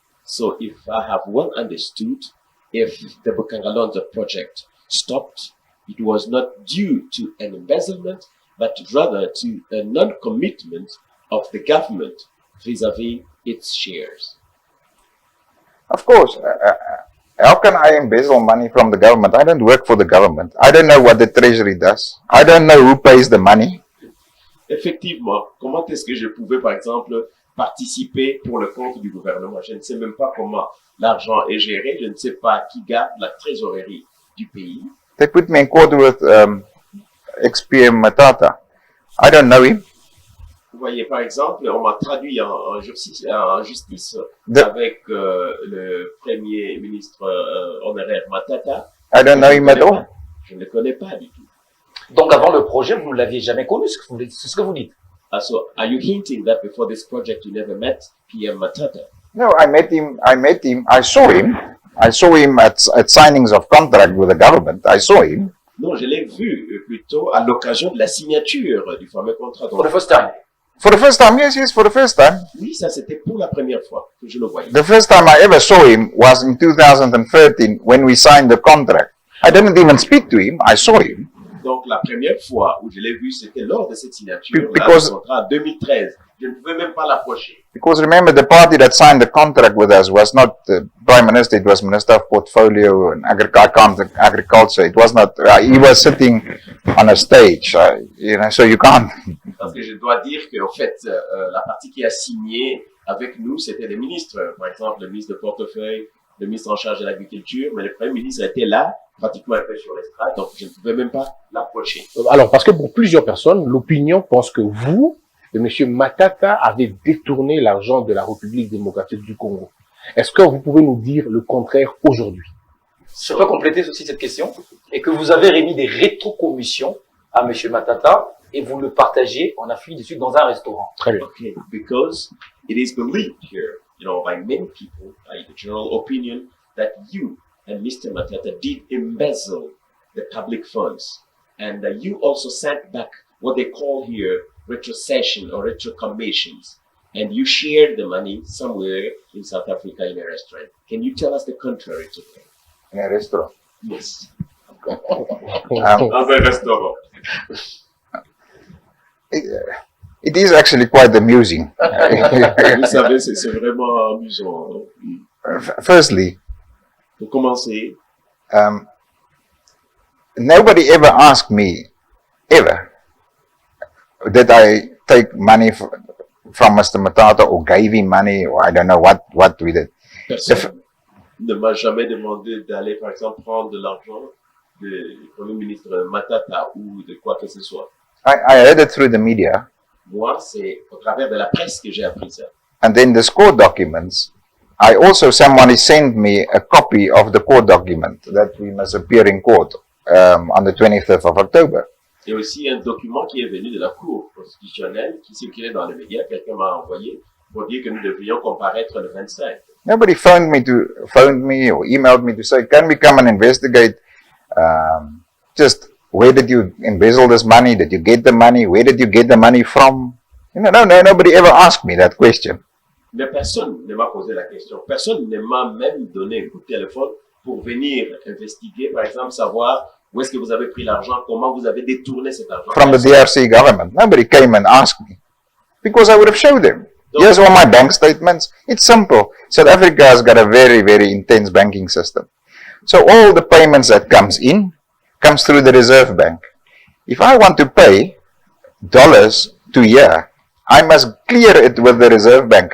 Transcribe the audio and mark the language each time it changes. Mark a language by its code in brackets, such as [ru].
[en] So if I have well understood, if the Bukangalonzo project stopped, it was not due to an embezzlement, but rather to a non-commitment of the government vis-à-vis its shares. Of course, how can I embezzle money from the government? I don't work for the government. I don't know what the treasury does. I don't know who pays the money. [fr] Effectivement, comment est-ce que je pouvais, par exemple, participer pour le compte du gouvernement? Je ne sais même pas comment l'argent est géré. Je ne sais pas qui garde la trésorerie du pays. [en] They put me in court with ex-PM Matata. I don't know him. [fr] Vous voyez, par exemple, on m'a traduit en justice avec le premier ministre honoraire Matata. [en] I don't know him at all. [fr] Je ne le connais pas du tout. Donc, avant le projet, vous ne l'aviez jamais connu, c'est ce que vous dites. [en] So, are you hinting that before this project you never met PM Matata? No, I met him. I saw him. I saw him at signings of contract with the government. I saw him. [fr] Non, je l'ai vu plutôt à l'occasion de la signature du fameux contrat. [en] For the first time. For the first time, yes, for the first time. [fr] Oui, ça c'était pour la première fois que je le voyais. [en] The first time I ever saw him was in 2013 when we signed the contract. I didn't even speak to him. I saw him. [fr] Donc la première fois où je l'ai vu, c'était lors de cette signature [en] Because, [fr] du contrat en 2013. Je ne pouvais même pas l'approcher. [en] Because remember, the party that signed the contract with us was not the Prime Minister, it was Minister of Portfolio and Agriculture. It was not, he was sitting on a stage, you know, so you can't. [fr] Parce que je dois dire qu'en fait, la partie qui a signé avec nous, c'était les ministres. Par exemple, le ministre de Portefeuille, le ministre en charge de l'Agriculture, mais le Premier ministre était là, pratiquement un peu sur l'estrade, donc je ne pouvais même pas l'approcher. Alors, parce que pour plusieurs personnes, l'opinion pense que vous, et M. Matata, avez détourné l'argent de la République démocratique du Congo. Est-ce que vous pouvez nous dire le contraire aujourd'hui? Je peux compléter aussi cette question, et que vous avez remis des rétrocommissions à M. Matata, et vous le partagez en Afrique du Sud dans un restaurant. Très bien. [en] Okay, because it is believed here, you know, by many people, by the general opinion, that you and Mr. Matata did embezzle the public funds, and you also sent back what they call here retrocession or retrocommissions, and you shared the money somewhere in South Africa in a restaurant. Can you tell us the contrary to that? In a restaurant. Yes. Um, [fr] Dans un restaurant. [en] it is actually quite amusing. [fr] Vous savez, c'est vraiment amusant. [en] Firstly, [fr] Pour commencer, [en] nobody ever asked me, ever, that I take money from Mr. Matata or gave him money or I don't know what we did. [fr] personne ne m'a jamais demandé d'aller, par exemple, prendre de l'argent du Premier ministre Matata ou de quoi que ce soit. [en] I heard it through the media, [fr] Moi, c'est au travers de la presse que j'ai appris ça. [en] and then the court documents. I also, somebody sent me a copy of the court document that we must appear in court on the 25th of October. [fr] Il y a aussi un document qui est venu de la Cour constitutionnelle qui circulait dans les médias. Quelqu'un m'a envoyé pour dire que nous devrions comparaître le 25. [en] Nobody phoned me or emailed me to say, can we come and investigate just where did you embezzle this money? Did you get the money? Where did you get the money from? You know, no, nobody ever asked me that question. [fr] Mais personne ne m'a posé la question. Personne ne m'a même donné un coup de téléphone pour venir investiguer, par exemple, savoir où est-ce que vous avez pris l'argent, comment vous avez détourné cet argent. [en] From the DRC government. Nobody came and asked me. Because I would have showed them. Here's all my bank statements. It's simple. South Africa has got a very, very intense banking system. So all the payments that comes through the Reserve Bank. If I want to pay dollars to here, I must clear it with the Reserve Bank.